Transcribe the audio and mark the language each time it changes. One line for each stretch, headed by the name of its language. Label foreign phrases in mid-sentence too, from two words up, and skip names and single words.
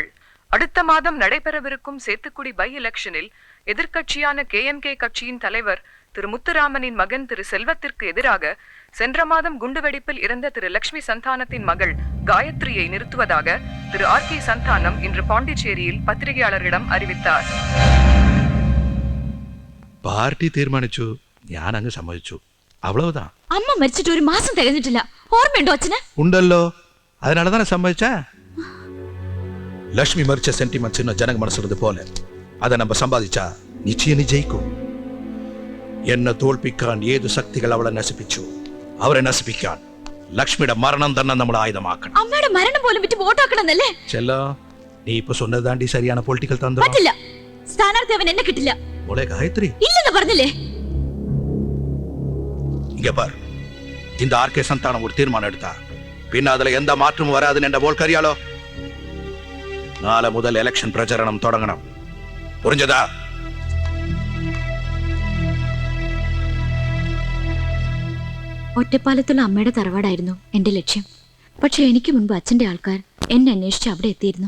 Tamil: அடுத்த மாதம் நடைபெறவிருக்கும் சேத்துக்குடி பை எலெக்ஷனில் எதிர்க்கட்சியான KMK கட்சியின் தலைவர் திரு முத்துராமனின் மகன் திரு செல்வத்திற்கு எதிராக சென்ற மாதம் குண்டுவெடிப்பில் இறந்த திரு லட்சுமி சந்தானத்தின் மகள் காயத்ரியை நிறுத்துவதாக திரு RK சந்தானம் இன்று பாண்டிச்சேரியில் பத்திரிகையாளர்களிடம் அறிவித்தார்.
Malayalam: പാർട്ടി തീരുമാനിച്ചു, ഞാൻ അങ്ങ് സമ്മതിച്ചു, അவ்வளவுதான். അമ്മ മരിച്ചിട്ട് ഒരു മാസം തികഞ്ഞിട്ടില്ല. ഓർമ്മയുണ്ടോ അച്ഛന്? ഉണ്ടല്ലോ,
Tamil: அதனாலதானே சம்மதிச்சா. லட்சுமி மரிச்ச சென்டிமெண்ட்ஸ் இன்னும் ஜனங்க மனசுறது போல அதை நம்ம சம்பாதிச்சா நிச்சயம் நீ ஜெயிக்கும்.
Malayalam: என்ன തോൽപ്പിക്കാൻ ഏതു ശക്തികൾ അവളെ നശിപ്പിച്ചു അവരെ നശിപ്പിക്കാൻ ലക്ഷ്മിയുടെ മരണം തന്നെ നമ്മുടെ ആയുധമാക്കണം. അമ്മയുടെ മരണം പോലും വിറ്റ് വോട്ടാക്കണമെന്നല്ലേ? ചെല്ലോ, നീ ഇപ്പൊ
Tamil: சொன்னதாண்டி சரியான
Malayalam: പൊളിറ്റിക്കൽ തന്ത്രം. പറ്റില്ല. സ്ഥാനാർത്ഥി അവൻ എന്നെ കിട്ടില്ല. മോളെ ഗായത്രി, ഇല്ലെന്ന് പറഞ്ഞില്ലേ?
Tamil: இங்க பார், இந்த RK சந்தானம் ஒரு தீர்மானம் எடுத்தா பின்ன அதுல எந்த மாற்றமும் வராதுன்னு என்ற போல் கரியாலோ.
Malayalam: നാളെ മുതൽ ഇലക്ഷൻ പ്രചരണം തുടങ്ങണം. പുറിഞ്ഞതാ? ഒറ്റപ്പാലത്തുള്ള അമ്മയുടെ തറവാടായിരുന്നു എന്റെ ലക്ഷ്യം. പക്ഷെ എനിക്ക് മുൻപ് അച്ഛന്റെ ആൾക്കാർ എന്നെ അന്വേഷിച്ച് അവിടെ എത്തിയിരുന്നു.